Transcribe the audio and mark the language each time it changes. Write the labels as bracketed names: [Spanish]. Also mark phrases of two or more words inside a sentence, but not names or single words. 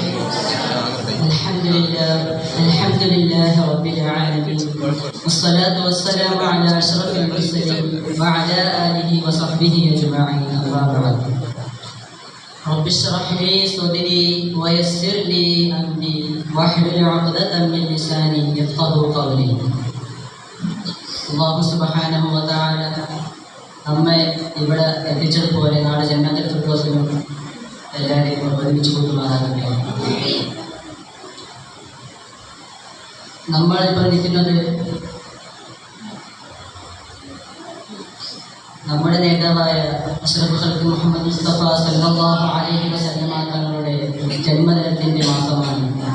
[Arabic] الحمد لله رب العالمين، والصلاة والسلام على أشرف المرسلين وعلى آله وصحبه أجمعين. أما بعد، رب اشرح لي صدري ويسر لي أمري واحلل عقدة من لساني يفقهوا قولي. الله سبحانه وتعالى [Malayalam] നമ്മെ ഇവിടെ എത്തിച്ചതുപോലെ നാളെ ജന്നത്തുൽ ഫിർദൗസിലും എല്ലാവരെയും ഒരുമിച്ച് കൂട്ടുമാറാകട്ടെ. നമ്മളിപ്പോൾ നിൽക്കുന്നത് നമ്മുടെ നേതാവായ [Arabic] أشرف الخلق محمد مصطفى صلى الله عليه وسلم [Malayalam] തങ്ങളുടെ ജന്മദിനത്തിൻ്റെ മാസമാണ്.